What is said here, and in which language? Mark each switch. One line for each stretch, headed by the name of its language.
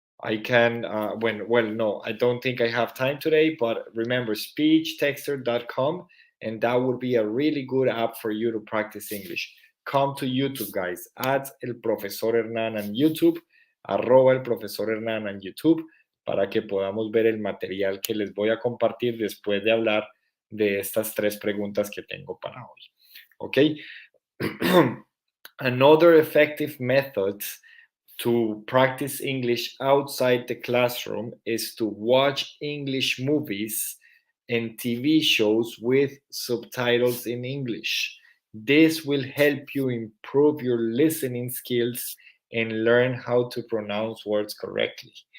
English: I can when well no, I don't think I have time today, but remember speechtexter.com, and that would be a really good app for you to practice English. Come to YouTube, guys. At El Profesor Hernán on YouTube,
Spanish: arroba El Profesor Hernán on YouTube, para que podamos ver el material que les voy a compartir después de hablar de estas tres preguntas que tengo para hoy. ¿Ok?
English: Another effective method to practice English outside the classroom is to watch English movies and TV shows with subtitles in English. This will help you improve your listening skills and learn how to pronounce words correctly.